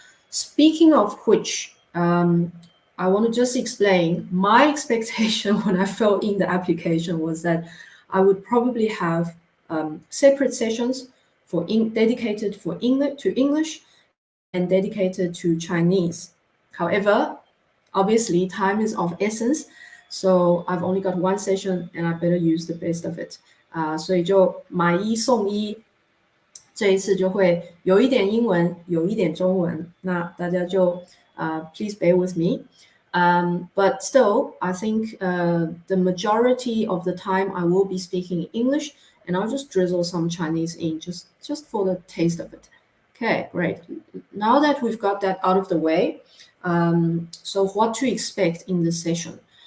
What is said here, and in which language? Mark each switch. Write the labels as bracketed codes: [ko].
[en] Speaking of which, I want to just explain my expectation when I filled in the application was that I would probably have separate sessions dedicated to English and dedicated to Chinese. However, obviously time is of essence, so I've only got one session and I better use the best of it. [zh] 所以就买一送一，这一次就会有一点英文，有一点中文，那大家就 [en] please bear with me. But still, I think the majority of the time I will be speaking English, and I'll just drizzle some Chinese in just for the taste of it. Okay, great. Now that we've got that out of the way, so what to expect in this session?